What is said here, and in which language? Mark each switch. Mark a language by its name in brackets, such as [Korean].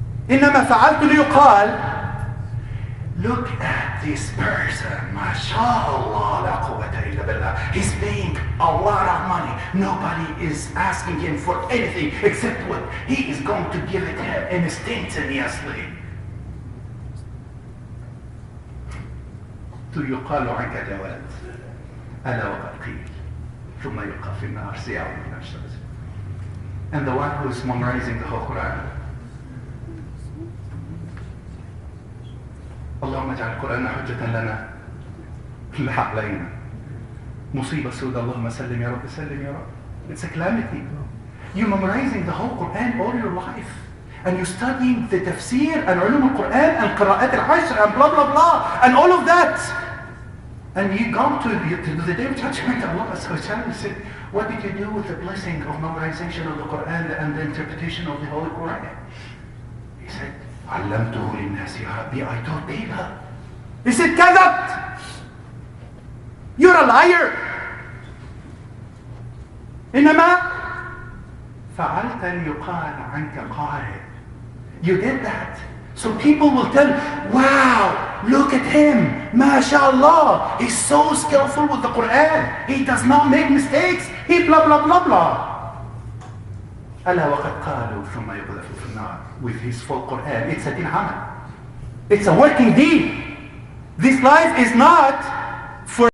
[Arabic] إنما فعلت ليقال, [English] look at this person, [Arabic] mashallah, la quwwata illa billah. [English] He's paying a lot of money. Nobody is asking him for anything except what he is going to give it him instantaneously. [Arabic] يقال عنك جواد ألا وقد قيل ثم يلقى في النار سيعود من الشمس. [English] And the one who is memorizing the whole Quran, [Arabic] اللهم اجعل القرآن حجة لنا لا علينا. مصيبة سوداء اللهم سلم يا رب سلم يا رب. [English] It's a calamity. You're memorizing the whole Quran all your life. And you're studying the tafsir and ulum al-Quran and qira'at al-ashr and blah blah blah and all of that. And you go to the day of judgment, Allah said, what did you do with the blessing of memorization of the Quran and the interpretation of the Holy Quran? [Arabic] He said, علمته للناس يا ربي, [English] I taught people. [Arabic] He said, كذبت. [English] You're a liar. [Arabic] إنما فعلت ليقال عنك قارئ. [English] You did that. So people will tell, wow, look at him, mashallah, he's so skillful with the Quran. He does not make mistakes. He blah blah blah blah. [Arabic] ألا وقد قالوا ثم يقذف في النار. [English] With his full Quran. It's a din amal. It's a working deed. This life is not for